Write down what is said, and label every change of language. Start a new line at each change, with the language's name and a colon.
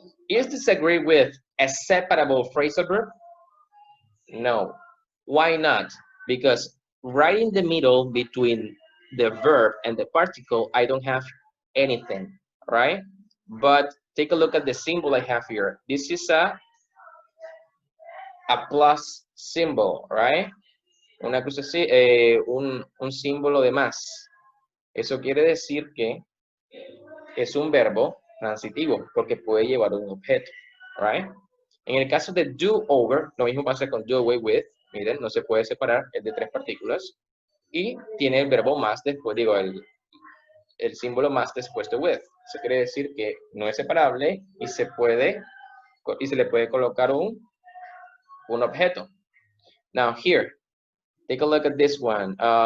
English: Is disagree with a separable phrasal verb? No. Why not? Because right in the middle between the verb and the particle, I don't have anything, right? But take a look at the symbol I have here. This is a plus symbol, right?
Spanish: Una cosa así, un símbolo de más. Eso quiere decir que es un verbo transitivo porque puede llevar un objeto,
English: right?
Spanish: En el caso de do over, lo mismo pasa con do away with. Miren, no se puede separar, es de 3 partículas. Y tiene el verbo más después, el símbolo más después de with. Eso quiere decir que no es separable y se le puede colocar un objeto.
English: Now here, take a look at this one.